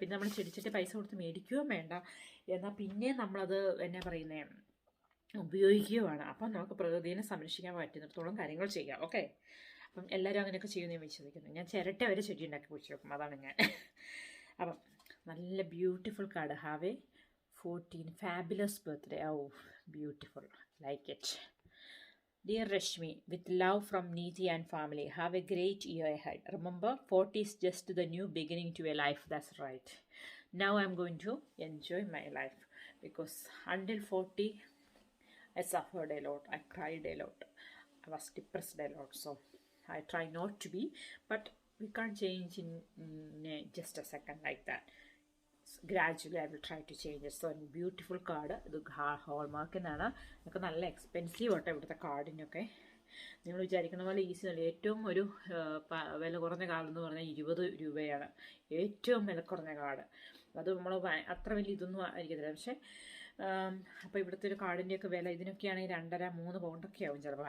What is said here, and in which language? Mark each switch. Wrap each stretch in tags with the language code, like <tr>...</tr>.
<ml>പിന്നെ നമ്മൾ ചെടിച്ചിട്ട് പൈസ കൊടുത്ത് മേടിക്കുകയോ വേണ്ട, എന്നാൽ പിന്നെ നമ്മളത് എന്നാ പറയുന്നത് ഉപയോഗിക്കുകയാണ്. അപ്പം നമുക്ക് പ്രകൃതിയെ സംരക്ഷിക്കാൻ പറ്റുന്നിടത്തോളം കാര്യങ്ങൾ ചെയ്യാം. ഓക്കെ. അപ്പം എല്ലാവരും അങ്ങനെയൊക്കെ ചെയ്യുമെന്ന് ഞാൻ വിശ്വസിക്കുന്നു. ഞാൻ ചിരട്ട വരെ ചെടി ഉണ്ടാക്കി കുഴിച്ച് വെക്കും. അതാണ് ഞാൻ. അപ്പം നല്ല beautiful card.</ml> <en>Have a 14 fabulous birthday. Oh, beautiful. Like it. Dear Rashmi, with love from Neeti and family, have a great year ahead. Remember, 40 is just the new beginning to a life. That's right. Now I'm going to enjoy my life, because until 40, I suffered a lot. I cried a lot. I was depressed a lot. So I try not to be, but we can't change in just a second like that. Gradually I will try to change it. So beautiful card.</en> <ml>ഇത് ഹോൾമാർക്കിനാണ്. നമുക്ക് നല്ല expensive ആട്ടോ ഇവിടുത്തെ കാർഡിനൊക്കെ. നിങ്ങൾ വിചാരിക്കുന്ന പോലെ easy അല്ല. ഏറ്റവും ഒരു വില കുറഞ്ഞ കാർഡ് എന്ന് പറഞ്ഞാൽ 20 രൂപയാണ് ഏറ്റവും വില കുറഞ്ഞ കാർഡ്. അത് നമ്മൾ അത്ര വലിയ ഇതൊന്നും ആയിരിക്കത്തില്ല. പക്ഷേ അപ്പോൾ ഇവിടുത്തെ ഒരു കാർഡിൻ്റെയൊക്കെ വില ഇതിനൊക്കെയാണെങ്കിൽ 2.5-3 പൗണ്ടൊക്കെ ആവും ചിലപ്പോൾ.</ml>